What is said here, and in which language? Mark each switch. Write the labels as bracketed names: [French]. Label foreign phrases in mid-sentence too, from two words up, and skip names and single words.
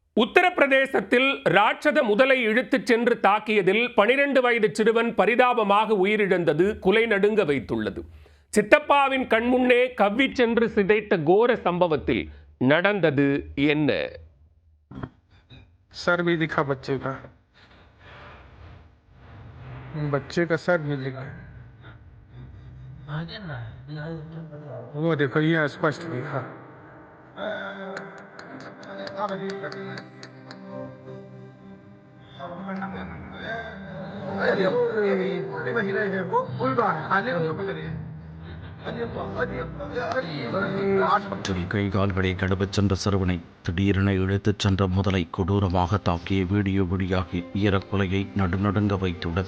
[Tamil] உத்தரப்பிரதேசத்தில் ராட்சத முதலை இழுத்துச் சென்று தாக்கியதில் 12 வயது சிறுவன் பரிதாபமாக உயிரிழந்தது குலை நடுங்க வைத்துள்ளது. சித்தப்பாவின் கண்முன்னே கவ்வி சென்று சிதைத்த கோர சம்பவத்தில் நடந்தது என்ன? [Hindi] सर भी दिखा बच्चे का सर भी दिखा। वो देखो ये स्पष्ट दिखा। [Tamil] கை கால்களை கடப்பச் சென்ற சிறுவனை திடீரென இழுத்துச் சென்ற முதலை கொடூரமாக தாக்கிய வீடியோ வெளியாகி ஈரக்கொலையை நடுநடுங்க வைத்துள்ளது.